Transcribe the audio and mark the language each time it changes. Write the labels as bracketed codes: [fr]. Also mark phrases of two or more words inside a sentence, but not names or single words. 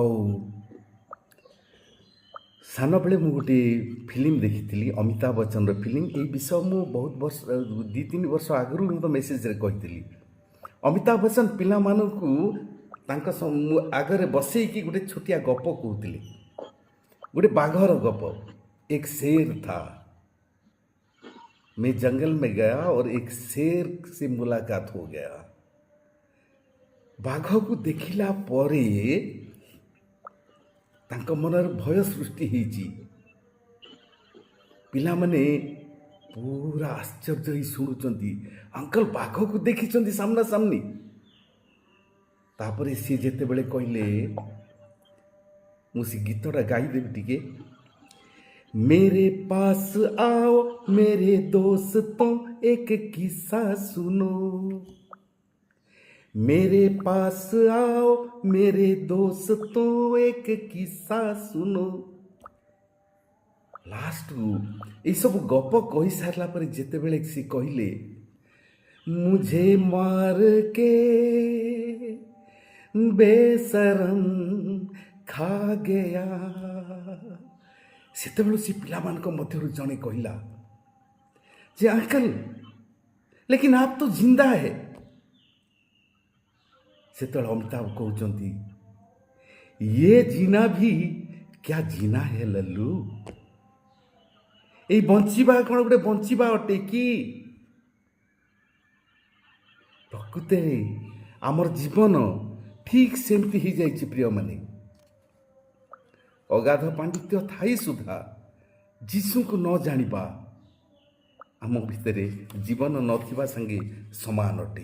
[or] ଆଉ ସାନବେଳେ ମୁଁ ଗୋଟେ ଫିଲ୍ମ ଦେଖିଥିଲି ଅମିତାଭ ବଚ୍ଚନର ଫିଲ୍ମ। ଏଇ ବିଷୟ ମୁଁ ବହୁତ ବର୍ଷ 2-3 ବର୍ଷ ଆଗରୁ ମୁଁ ତ ମେସେଜରେ କହିଥିଲି। ଅମିତାଭ ବଚ୍ଚନ ପିଲାମାନଙ୍କୁ ତାଙ୍କ ଆଗରେ ବସେଇକି ଗୋଟେ ଛୋଟିଆ ଗପ କହୁଥିଲେ, ଗୋଟେ ବାଘର ଗପ। [hi] ଏକ शेर था, मैं जंगल में गया और एक शेर से मुलाकात हो गया। [or] ବାଘକୁ ଦେଖିଲା ପରେ ତାଙ୍କ ମନରେ ଭୟ ସୃଷ୍ଟି ହେଇଛି। ପିଲାମାନେ ପୁରା ଆଶ୍ଚର୍ଯ୍ୟ ହେଇ ଶୁଣୁଛନ୍ତି, ଅଙ୍କଲ ବାଘକୁ ଦେଖିଛନ୍ତି ସାମ୍ନା ସାମ୍ନି। ତାପରେ ସିଏ ଯେତେବେଳେ କହିଲେ, ମୁଁ ସେ ଗୀତଟା ଗାଇଦେବି ଟିକେ। [hi] मेरे पास आओ मेरे दोस्तों एक किस्सा सुनो, मेरे पास आओ मेरे दोस्तों एक किस्सा सुनो। [or] ଲାଷ୍ଟକୁ ଏଇସବୁ ଗପ କହି ସାରିଲା ପରେ ଯେତେବେଳେ ସେ କହିଲେ, [hi] मुझे मार के बेशरम खा गया, [or] ସେତେବେଳେ ସେ ପିଲାମାନଙ୍କ ମଧ୍ୟରୁ ଜଣେ କହିଲା ଯେ [hi] अंकल लेकिन आप तो जिंदा है। [or] ସେତେବେଳେ ଅମିତାଭ କହୁଛନ୍ତି, [hi] ये जीना भी क्या जीना है लल्लू, [or] ଏଇ ବଞ୍ଚିବା କ'ଣ ଗୋଟେ ବଞ୍ଚିବା ଅଟେ କି? ପ୍ରକୃତରେ ଆମର ଜୀବନ ଠିକ୍ ସେମିତି ହେଇଯାଇଛି ପ୍ରିୟମାନେ। ଅଗାଧ ପାଣ୍ଡିତ୍ୟ ଥାଇ ସୁଦ୍ଧା ଯୀଶୁଙ୍କୁ ନ ଜାଣିବା ଆମ ଭିତରେ ଜୀବନ ନଥିବା ସାଙ୍ଗେ ସମାନ ଅଟେ।